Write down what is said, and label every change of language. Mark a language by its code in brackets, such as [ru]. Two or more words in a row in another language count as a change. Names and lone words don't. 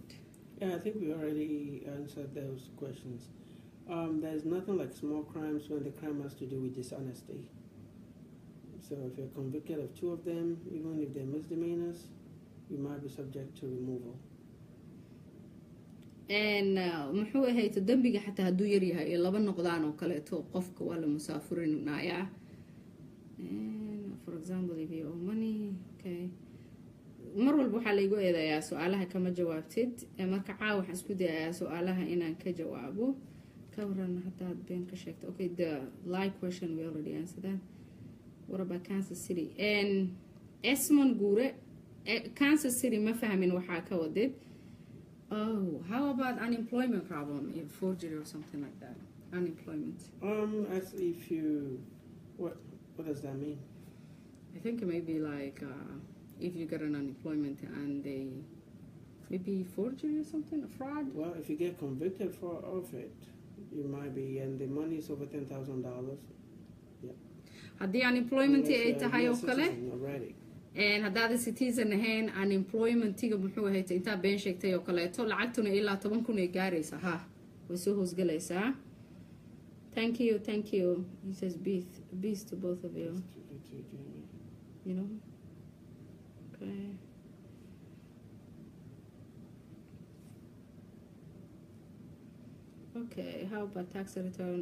[en] Yeah, I think we already answered those questions. There's nothing like small crimes when the crime has to do with dishonesty. So if you're convicted of 2 of them, even if they're misdemeanors, you might be subject to removal. [so] And muxuu ahayd dambiga xataa hadduu yar yahay laba noqdaan oo kaleeto qofka waa la musaafurinaya. [en] For example, if you owe money, okay. [so] mar walba waxaa laygu eedayaa su'aalaha kama jawaabtid marka caawa waxaan isku dayayaa su'aalaha inaan ka jawaabo ka waran haddaad been ka sheegto. [en] Okay, the live question we already answered that. What about Kansas City? And Esmond Gure, Kansas City [so] ma fahmin waxaa ka wadid. [en] Oh, how about unemployment problem in forgery or something like that? Unemployment. As if you, what does that mean? I think it may be like if you get an unemployment and they maybe forgery or something, a fraud. Well, if you get convicted of it, you might be, and the money is over $10,000. Yeah. [so] Haddii unemployment ay tahay oo kale. [en] Already. [so] And haddaad citizen ahayn unemploymentiga muxuu ahayd intaa been sheegtay oo kaleeto lacagtuna ilaa 10,000 ay gaaraysaa way soo hoosgalaysaa. [en] Thank you. He says peace to both of you. You know. Okay. Okay, how about tax return?